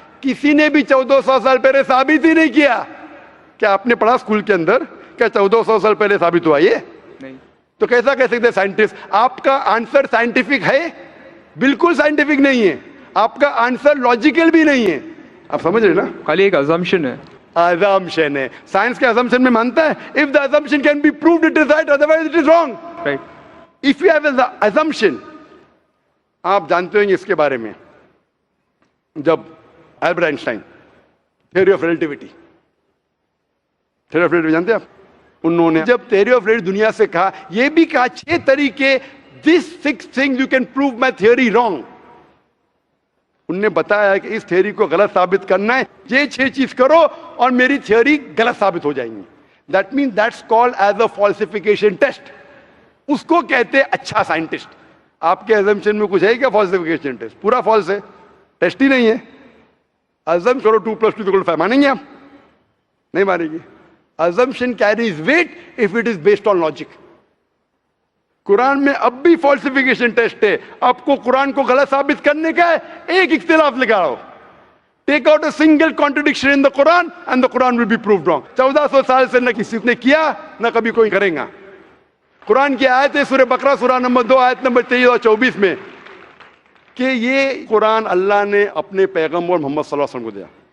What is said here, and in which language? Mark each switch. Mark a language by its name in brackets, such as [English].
[Hindi] किसी ने भी 1400 साल पहले साबित ही नहीं किया। क्या आपने पढ़ा स्कूल के अंदर क्या 1400 साल पहले साबित हुआ? ये नहीं। तो कैसा कह सकते साइंटिस्ट? आपका आंसर साइंटिफिक है? बिल्कुल साइंटिफिक नहीं है। आपका आंसर लॉजिकल भी नहीं है। आप समझ रहे ना? खाली एक assumption है। assumption है। साइंस के assumption में मानता है [English] if the assumption can be proved it is right, otherwise it is wrong. Right. If you have an assumption, [Hindi] आप जानते होंगे इसके बारे में, जब Albert Einstein theory of relativity, theory of relativity जानते हैं आप? उन्होंने जब थ्योरी ऑफ रिलेटिविटी दुनिया से कहा, यह भी कहा 6 तरीके, [English] this 6 things you can prove my theory wrong. [Hindi] उनने बताया कि इस थ्योरी को गलत साबित करना है, ये 6 चीज करो और मेरी थ्योरी गलत साबित हो जाएंगी। [English] That mean that's called as a falsification test. [Hindi] उसको कहते हैं अच्छा साइंटिस्ट। आपके अजम्पशन में कुछ है क्या फॉल्सिफिकेशन टेस्ट? पूरा फॉल्स है, टेस्ट ही नहीं है। अजम करो 2 + 2 = 5, मानेंगे आप? नहीं मानेंगे। [English] assumption carries weight if it is based on logic. [Hindi] Quran में अब भी फॉल्सिफिकेशन टेस्ट है। आपको कुरान को गलत साबित करने का है, एक इख्तिलाफ लगाओ, [English] Take out a single contradiction in the Quran and the Quran will be proved wrong. [Hindi] 1400 साल से न किसी ने किया न कभी कोई करेगा। कुरान की आयत है सूरह बकरा सूरह नंबर 2 आयत नंबर 23 और 24 में कि ये कुरान अल्लाह ने अपने पैगंबर मोहम्मद सल्लल्लाहु अलैहि वसल्लम को दिया।